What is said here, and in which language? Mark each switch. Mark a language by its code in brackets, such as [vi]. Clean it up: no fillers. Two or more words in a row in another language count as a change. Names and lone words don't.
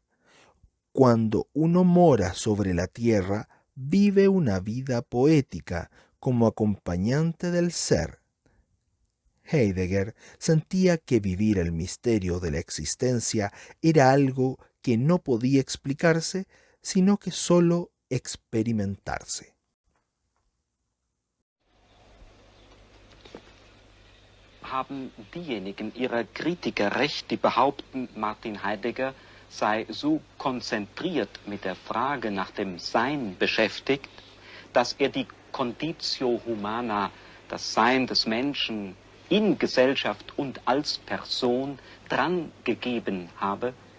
[es] Cuando uno mora sobre la tierra, vive una vida poética como acompañante del ser. Heidegger sentía que vivir el misterio de la existencia era algo que no podía explicarse, sino que sólo experimentarse. [de] Haben diejenigen ihrer Kritiker recht, die behaupten, Martin Heidegger sei so konzentriert mit der Frage nach dem Sein beschäftigt, dass die Conditio Humana, das Sein des Menschen, in Gesellschaft und als Person drangegeben habe?